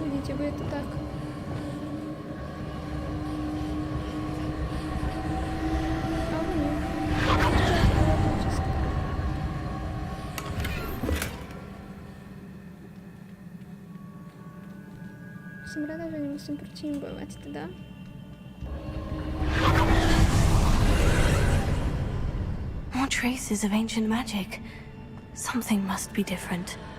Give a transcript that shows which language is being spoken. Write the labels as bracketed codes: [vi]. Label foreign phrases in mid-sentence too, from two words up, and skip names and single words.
[sk] Určite bude to tak. Alebo nie. Som rada, že nemusím proti nim bojovať teda. [en] More traces of ancient magic. Something must be different.